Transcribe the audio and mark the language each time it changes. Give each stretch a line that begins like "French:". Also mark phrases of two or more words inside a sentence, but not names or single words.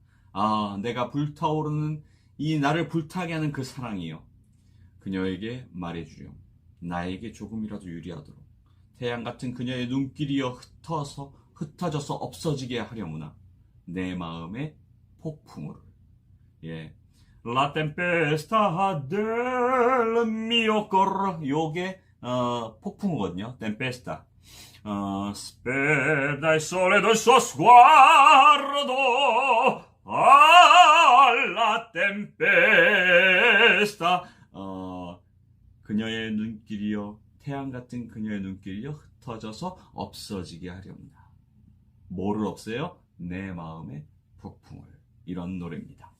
Korean: 내가 불타오르는 이 나를 불타게 하는 그 사랑이여. 그녀에게 말해주렴. 나에게 조금이라도 유리하도록. 태양 같은 그녀의 눈길이여 흩어져서 없어지게 하려무나. 내 마음의 폭풍우를. 예.
Italian: La tempesta del mio cor.
Korean: 요게 폭풍우거든요. tempesta.
Italian: Speda il sole del suo sguardo alla tempesta.
Korean: 그녀의 눈길이여 태양 같은 그녀의 눈길이여 흩어져서 없어지게 하렵니다. 뭐를 없애요? 내 마음의 폭풍을. 이런 노래입니다.